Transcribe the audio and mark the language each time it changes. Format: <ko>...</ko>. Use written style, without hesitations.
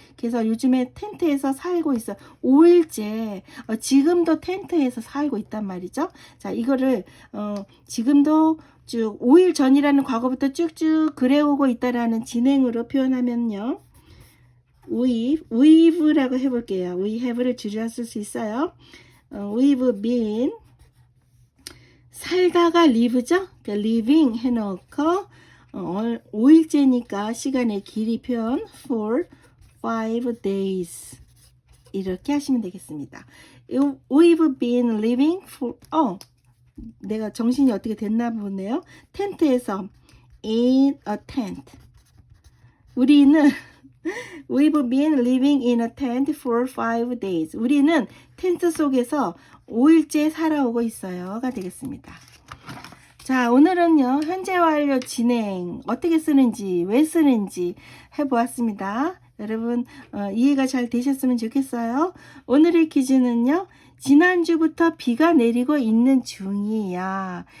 <ko>그래서 요즘에 텐트에서 살고 있어. 5일째 지금도 텐트에서 살고 있단 말이죠. 자, 이거를 지금도 쭉 5일 전이라는 과거부터 쭉쭉 그래오고 있다라는 진행으로 표현하면요. we've라고 해볼게요.</ko> <en>we have</en> <ko>를 줄여 쓸 수 있어요.</ko> <en>we've been</en> <ko>살다가 live죠. 그러니까 living 해놓고 5일째니까 시간의 길이 표현 for 5 days 이렇게 하시면 되겠습니다.</ko> <en>We've been living for</en> <ko>내가 정신이 어떻게 됐나 보네요. 텐트에서</ko> <en>in a tent</en> <ko>우리는</ko> <en>We've been living in a tent for 5 days.</en> <ko>우리는 텐트 속에서 5일째 살아오고 있어요가 되겠습니다. 자, 오늘은요 현재 완료 진행 어떻게 쓰는지 왜 쓰는지 해보았습니다. 여러분 이해가 잘 되셨으면 좋겠어요. 오늘의 퀴즈는요 지난주부터 비가 내리고 있는 중이야.</ko>